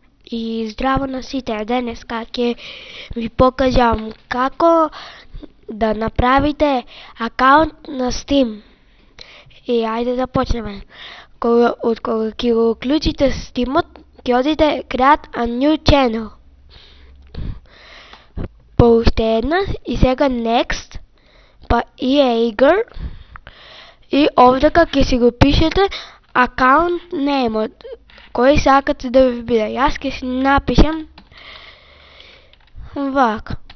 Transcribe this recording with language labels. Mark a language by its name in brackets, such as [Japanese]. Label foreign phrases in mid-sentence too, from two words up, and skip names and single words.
[Macedonian] И здраво на сите, денеска ќе ви покажам како да направите акаунт на Steam. И ајде да почнеме. Од кога ќе го уклучите Steam-от, ќе одите [English] Create a new channel. [Macedonian] По уште една и сега Next, па Eager и овдека ќе си го пишете акаунт name-от. Кој сакате да ви биде? Јас ќе си напишем вака.